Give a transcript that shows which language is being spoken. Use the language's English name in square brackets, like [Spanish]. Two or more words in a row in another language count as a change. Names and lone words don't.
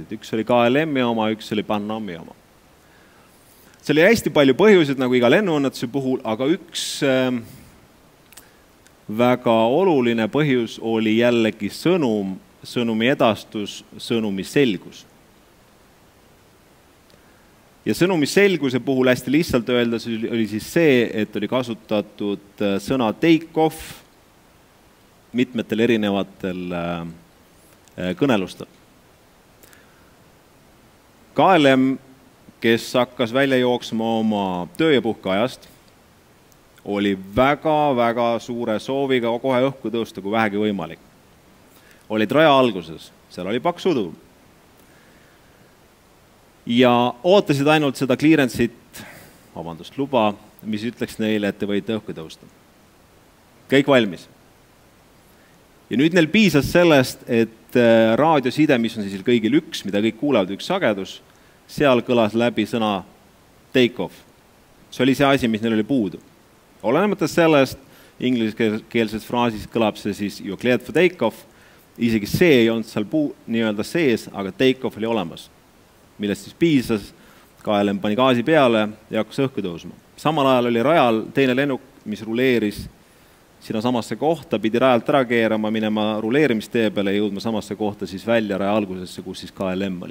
[Estonian] Üks oli KLM-i oma, üks oli Pan Ami oma. See oli hästi palju põhjuseid, nagu iga lennuõnnetuse puhul, aga üks väga oluline põhjus oli jällegi sõnumi edastus, sõnumi selgus. Ja sõnumi selguse puhul hästi lihtsalt öeldes oli siis see, et oli kasutatud sõna [English] take off [Estonian] mitmetel erinevatel kõnelustel. KLM, kes hakkas välja jooksma oma töö- ja puhkeajast, oli väga-väga suure sooviga kohe õhku tõusta, kui vähegi võimalik. Olid raja alguses, seal oli paks udu. Ja ootasid ainult seda clearance'it, luba, mis ütleks neile, et te võite õhku tõusta. Kõik valmis. Ja nüüd neil piisas sellest, et raadioside, mis on siis kõigil üks, mida kõik kuulevad, üks sagedus, seal kõlas läbi sõna [English] take off. [Estonian] See oli see asi, mis neil oli puudu. Olenemata sellest, ingliskeelses fraasis kõlab see siis [English] you cleared for take off, [Estonian] isegi see ei olnud seal nii-öelda sees, aga [English] take off [Estonian] oli olemas, millest siis piisas, KLM pani gaasi peale ja hakkas õhku tõusma. Samal ajal oli rajal teine lennuk, mis ruleeris sinna samasse kohta, pidi rajalt ära keerama, minema ruleerimistee peale ja jõudma samasse kohta siis välja raja algusesse, kus siis KLM oli.